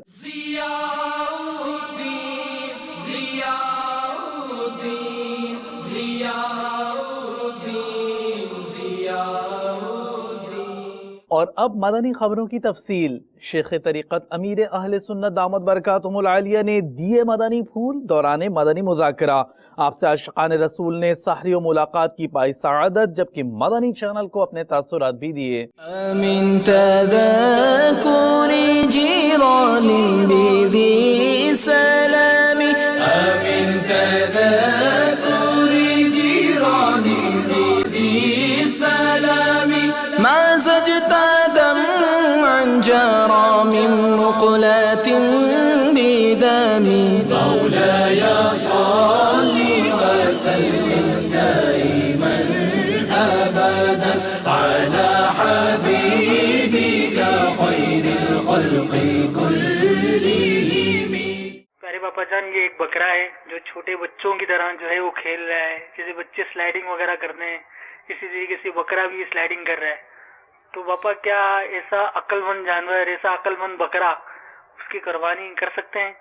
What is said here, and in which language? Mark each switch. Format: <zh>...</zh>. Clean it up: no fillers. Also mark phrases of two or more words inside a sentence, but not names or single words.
<ur>ضیاء الدین، ضیاء الدین، ضیاء الدین، ضیاء الدین۔ اور اب مدنی خبروں کی تفصیل۔ شیخ طریقت امیر اہل سنت</ur> <ar>دامت برکاتہم العالیہ</ar> <ur>نے دیے مدنی پھول دوران مدنی مذاکرہ۔ آپ سے عاشقان رسول نے سحری و ملاقات کی پائی سعادت، جبکہ مدنی چینل کو اپنے تاثرات بھی دیے۔</ur> <ar>من تذکر جیران بذی سلام، من تذکر جیران بذی سلام، ما زجت دمعا جرى من مقلة بدم، مولاي صل وسلم دائما أبدا على حبيبك خير الخلق كلهم۔</ar> <ur>ارے باپا جان، یہ ایک بکرا ہے جو چھوٹے بچوں کی طرح جو ہے وہ کھیل رہا ہے، جیسے بچے سلائیڈنگ وغیرہ کرتے ہیں اسی طریقے سے بکرا بھی سلائیڈنگ کر رہا ہے۔ تو باپا کیا ایسا عقل مند جانور، ایسا عقل مند بکرا اس کی قربانی کر سکتے ہیں؟</ur>